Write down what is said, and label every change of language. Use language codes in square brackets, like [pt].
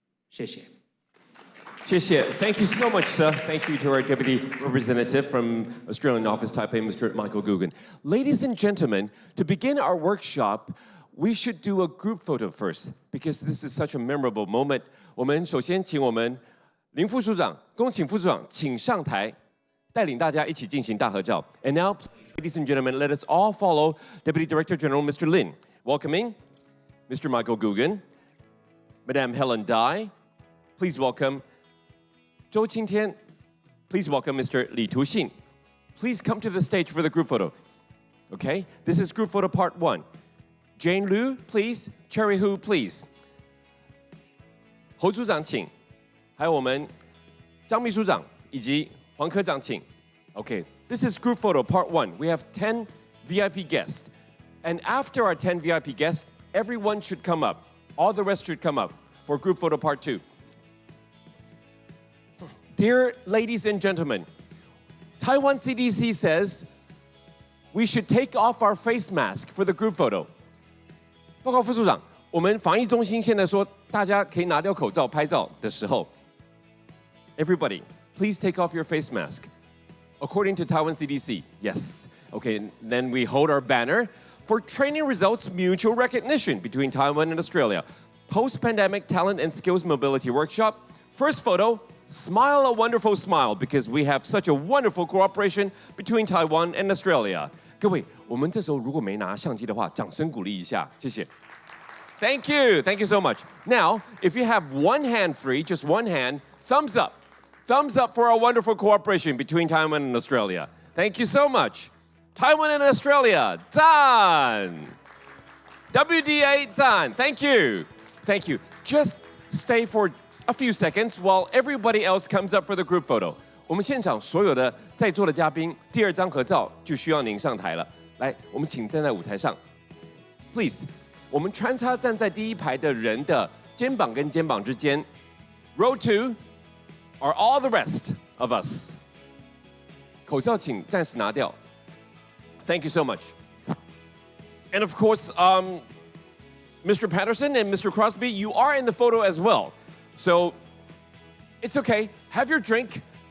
[zh] 谢谢. 谢谢. [en] Thank you so much, sir. Thank you to our Deputy Representative from Australian Office Taipei, Mr. Michael Gugan. Ladies and gentlemen, to begin our workshop, we should do a group photo first, because this is such a memorable moment. [zh] 我们首先请我们林副署长、恭请副署长请上台，带领大家一起进行大合照. [en] And now, ladies and gentlemen, let us all follow Deputy Director General Mr. Lin, welcoming Mr. Michael Gugan, Madame Helen Dai. Please welcome Zhou Qingtian. Please welcome Mr. Li Tuxin. Please come to the stage for the group photo. Okay, this is group photo part 1. Jane Liu, please. Cherry Hu, please. [zh] 侯组长请，还有我们张秘书长以及黄科长请。 [en] Okay, this is group photo part 1. We have 10 VIP guests. And after our 10 VIP guests, everyone should come up. All the rest should come up for group photo part 2. Dear ladies and gentlemen, Taiwan CDC says we should take off our face mask for the group photo. [zh] 报告副署长，我们防疫中心现在说，大家可以拿掉口罩拍照的时候 ， [en] everybody, please take off your face mask. According to Taiwan CDC, yes. Okay, then we hold our banner for training results mutual recognition between Taiwan and Australia. Post-pandemic talent and skills mobility workshop. First photo, smile a wonderful smile because we have such a wonderful cooperation between Taiwan and Australia. [zh] 各位，我们这时候如果没拿相机的话，掌声鼓励一下，谢谢。 [en] Thank you so much. Now, if you have one hand free, just one hand, thumbs up. Thumbs up for our wonderful cooperation between Taiwan and Australia. Thank you so much. Taiwan and Australia, [zh] 赞! [en] WDA, [zh] 赞! [en] Thank you. Thank you. Just stay for a few seconds while everybody else comes up for the group photo. [zh] 我们现场所有的在座的嘉宾，第2张合照就需要您上台了。来，我们请站在舞台上 ， [en] please。 [zh] 我们穿插站在第1排的人的肩膀跟肩膀之间。 [en] Row 2 are all the rest of us. [zh] 口罩请暂时拿掉。 [en] Thank you so much. And of course, Mr. Patterson and Mr. Crosby, you are in the photo as well. So it's okay. Have your drink.